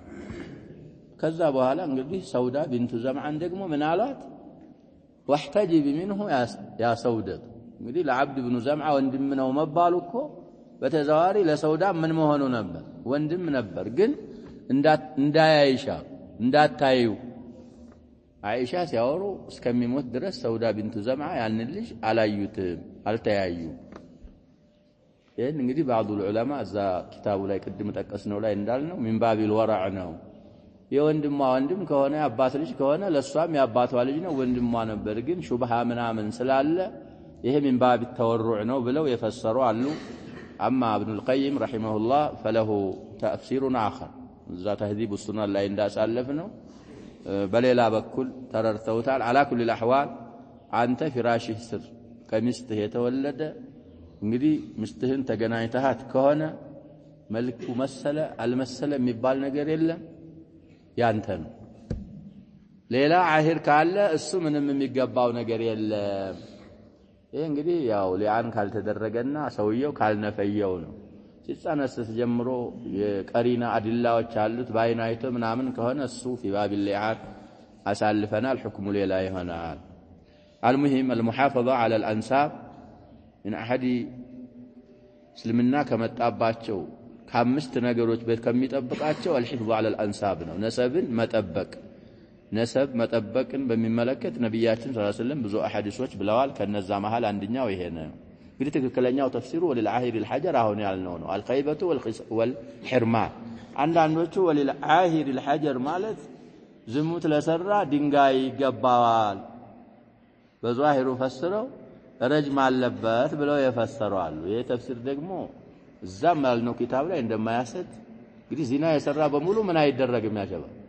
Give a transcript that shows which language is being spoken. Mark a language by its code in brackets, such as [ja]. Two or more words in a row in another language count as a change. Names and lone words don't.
[am] ከዛ በኋላ እንግዲህ ሰውዳ ቢንቱ ዘምዓን ደግሞ ምን አሏት [ar] واحتجبي منه [am] ያ ሰውደቱ እንግዲህ ለአብድ ኢብኑ ዘምዓ ወንድም ነው መባሉ እኮ በተዛዋሪ ለሰውዳ ምን መሆኑ ነበር ወንድም ነበር ግን እንዳያይሻ እንዳታዩ አይሻ ሲያወሩ እስከሚሞት ድረስ ሰውዳ ቢንቱ ዘምዓ ያን ልጅ አላዩትም አልተያዩ ይሄን እንግዲህ [ar] بعض العلماء [am] እዛ ኪታቡ ላይ ቅድም ተጠቀስነው ላይ እንዳልነው [ar] من باب الورع [am] ነው የወንድሟ ወንድም ከሆነ አባት ልጅ ከሆነ ለሷም ያባቷ ልጅ ነው ወንድሟ ነበር ግን ሹብሃ ምናምን ስላለ ይሄ [ar] من باب التورع [am] ነው ብለው የፈሰሩ አሉ [ar] اما ابن القيم رحمه الله فله تفسير اخر [am] እዛ [ar] تهذيب السنن [am] ላይ እንዳሳለፍነው በሌላ በኩል ተረርተውታል [ar] على كل الاحوال [am] አንተ ፍራሽህ ስር ከሚስትህ የተወለደ እንግዲህ ሚስትህን ተገናኝተሃት ከሆነ መልኩ መሰለ አልመሰለ የሚባል ነገር የለም ያንተ ነው ሌላ ዓሂር ካለ እሱ ምንም የሚገባው ነገር የለም ይሄ እንግዲህ ያው ሊአን ካልተደረገና ሰውየው ካልነፈየው ነው ሲጻነስስ ጀምሮ የቀሪና አድላዎች አሉት ባይናይቶ ምናምን ከሆነ እሱ في [ar] باب اللعان [am] አሳልፈናል حكم ሌላ ይሆናል [ar] المهم المحافظة على الأنساب من أحد [am] እስልምና ከመጣባቸው ከአምስት ነገሮች ከሚጠብቃቸው [ar] الحفظ على [am] الانساب ነው ነሰብን መጠበቅ ነሰብ መጠበቅን በሚመለከት ነብያችን [ar] صلى الله عليه وسلم [am] ብዙ አሐዲሶች ብለዋል ከነዛ መሃል አንደኛው ይሄ ነው እንግዲህ ትክክለኛው ተፍሲሩ [ar] وللعاهر الحجر [am] አሁን ያልነው ነው [ar] الخيبة والحرمان [am] አንዳንዶቹ [ar] وللعاهر الحجر [am] ማለት ዝሙት ለሰራ ድንጋይ ይገባዋል በዛሂሩ ፈስረው ረጅም አለበት ብለው የፈሰሩ አሉ ይሄ ተፍሲር ደግሞ እዛም ያልነው ኪታብ ላይ እንደማያሰጥ እንግዲህ ዚና የሰራ በሙሉ ምን አይደረግም ያሸባ